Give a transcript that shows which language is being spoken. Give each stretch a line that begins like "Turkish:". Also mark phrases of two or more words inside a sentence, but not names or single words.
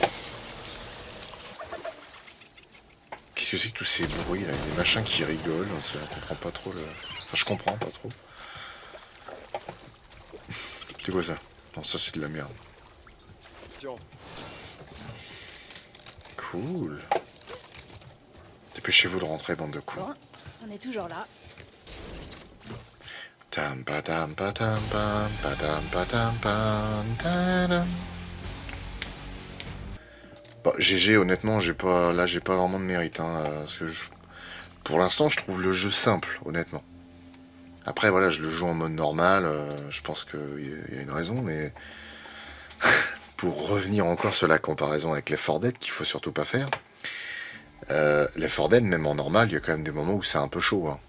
French: Qu'est-ce que c'est que tous ces bruits là, des machins qui rigolent, on comprend pas trop le... Enfin je comprends pas trop. C'est quoi ça? Non ça c'est de la merde. Tiens. Cool. Dépêchez-vous de rentrer, bande de cons. Bon, on est toujours là. Tam padam padam pam padam padam pam tadam. Bah, GG, honnêtement, j'ai pas vraiment de mérite, hein, parce que pour l'instant, je trouve le jeu simple, honnêtement. Après, voilà, je le joue en mode normal, je pense qu'il y a une raison, mais pour revenir encore sur la comparaison avec Left 4 Dead, qu'il faut surtout pas faire, Left 4 Dead, même en normal, il y a quand même des moments où c'est un peu chaud, hein.